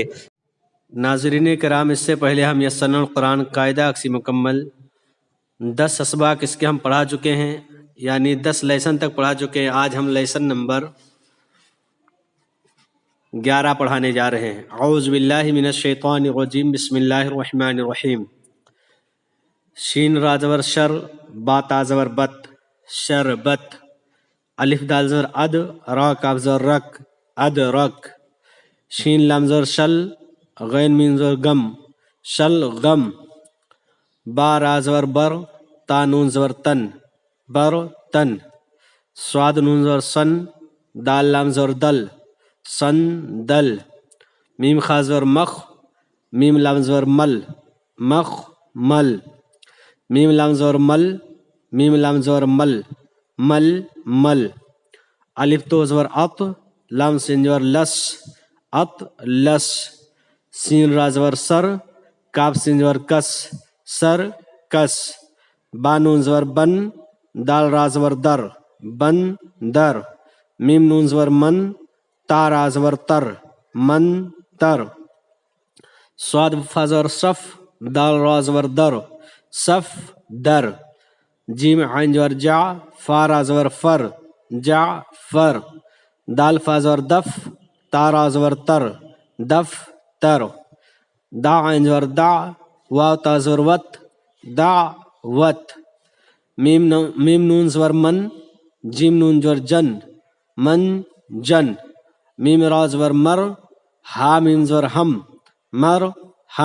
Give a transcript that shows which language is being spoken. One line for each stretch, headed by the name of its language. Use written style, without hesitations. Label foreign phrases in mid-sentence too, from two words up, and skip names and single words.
Urdu: ناظرین کرام، اس سے پہلے ہم یسرنا القرآن قاعدہ اکسی مکمل 10 اسباق اس کے ہم پڑھا چکے ہیں، یعنی 10 لیسن تک پڑھا چکے ہیں۔ آج ہم لیسن نمبر 11 پڑھانے جا رہے ہیں۔ اعوذ باللہ من الشیطان الرجیم، بسم اللہ الرحمن الرحیم۔ شین را زبر شر، با تا زبر بت، شربت۔ الف دال زبر اد، را کاف زبر رک، ادرک۔ شین لام زبر شل، غین میم زبر گم، شلغم۔ با را زبر بر، تا نون زبر تن، برتن۔ صاد نون زبر سن، دال لام زبر دل، سندل۔ میم خا زبر مخ، میم لام زبر مل، مخ مل۔ میم لام زبر مل، میم لام زبر مل، مل مل۔ الف تو زبر اط، لام سین زبر لس، اط لس۔ سین را زبر سر، کاف سین زبر کس، سر کس۔ با نون زبر بن، دال را زبر در، بن در۔ میم نون زبر من، تا را زبر تر، من تر۔ صاد فا زبر صف، دال را زبر در، صف در۔ جیم عین زبر جا، فا را زبر فر، جا فر۔ دال فا زبر دف، تا را زبر تر، دف تر۔ دا عین زبر دا، واو تا زبر وت، دا وت۔ میم نون زبر من، جیم نون زبر جن، من جن۔ میم را زبر مر، ہا میم زبر ہم، مر ہم۔